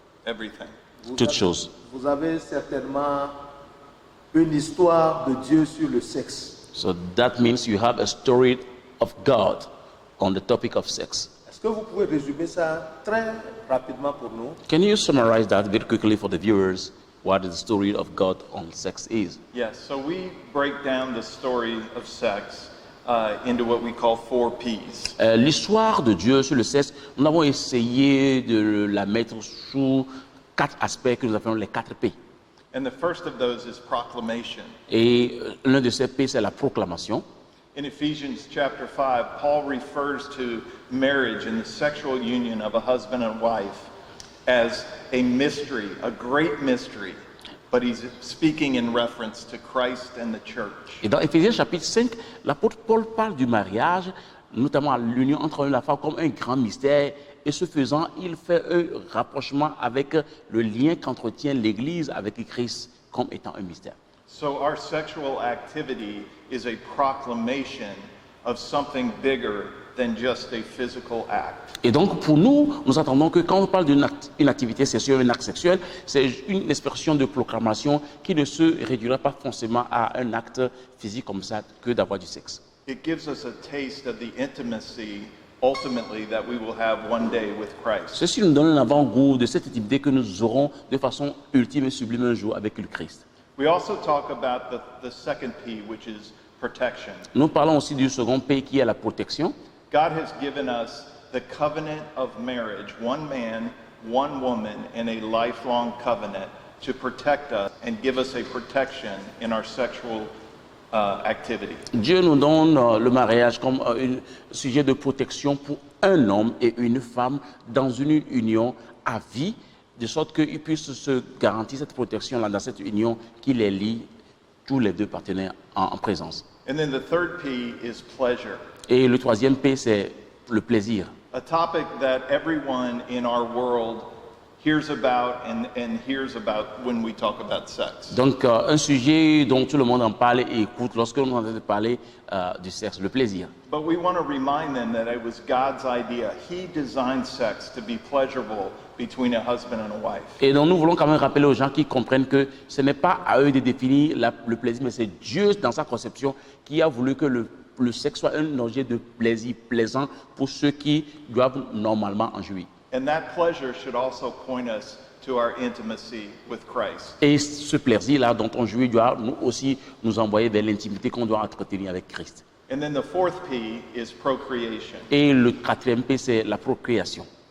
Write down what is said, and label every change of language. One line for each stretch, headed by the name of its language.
English: Everything.
French: Vous avez certainement une histoire de Dieu sur le sexe.
English: So that means you have a story of God on the topic of sex.
French: Est-ce que vous pouvez résumer ça très rapidement pour nous?
English: Can you summarize that very quickly for the viewers, what the story of God on sex is? Yes, so we break down the story of sex into what we call 4 P's.
French: L'histoire de Dieu sur le sexe, nous avons essayé de la mettre sous 4 aspects que nous appelons les 4 P.
English: And the first of those is proclamation.
French: Et l'un de ces P, c'est la proclamation.
English: In Ephesians chapter 5, Paul refers to marriage and the sexual union of a husband and wife as a mystery, a great mystery, but he's speaking in reference to Christ and the church.
French: Et dans Éphésiens chapitre 5, l'apôtre Paul parle du mariage, notamment l'union entre l'homme et la femme, comme un grand mystère. Et ce faisant, il fait un rapprochement avec le lien qu'entretient l'Église avec Christ comme étant un mystère.
English: So our sexual activity is a proclamation of something bigger than just a physical act.
French: Et donc pour nous, nous entendons que quand on parle d'une activité sexuelle, un acte sexuel, c'est une expression de proclamation qui ne se réduira pas forcément à un acte physique comme ça que d'avoir du sexe.
English: It gives us a taste of the intimacy ultimately that we will have one day with Christ.
French: Ceci nous donne un avant-goût de cette intimité que nous aurons de façon ultime et sublime un jour avec le Christ.
English: We also talk about the second P, which is protection.
French: Nous parlons aussi du second P qui est la protection.
English: God has given us the covenant of marriage, one man, one woman, and a lifelong covenant to protect us and give us a protection in our sexual activity.
French: Dieu nous donne le mariage comme un sujet de protection pour un homme et une femme dans une union à vie, de sorte qu'ils puissent se garantir cette protection-là dans cette union qui les lie, tous les deux partenaires en présence.
English: And then the third P is pleasure.
French: Et le troisième P, c'est le plaisir.
English: A topic that everyone in our world hears about and hears about when we talk about sex.
French: Donc, un sujet dont tout le monde en parle et écoute lorsque l'on entend parler du sexe, le plaisir.
English: But we want to remind them that it was God's idea. He designed sex to be pleasurable between a husband and a wife.
French: Et donc, nous voulons quand même rappeler aux gens qui comprennent que ce n'est pas à eux de définir le plaisir, mais c'est Dieu, dans sa conception, qui a voulu que le sexe soit un objet de plaisir plaisant pour ceux qui doivent normalement en jouir.
English: And that pleasure should also point us to our intimacy with Christ.
French: Et ce plaisir-là dont on jouit doit nous envoyer vers l'intimité qu'on doit entretenir avec Christ.
English: And then the fourth P is procreation.
French: Et le quatrième P, c'est la procréation.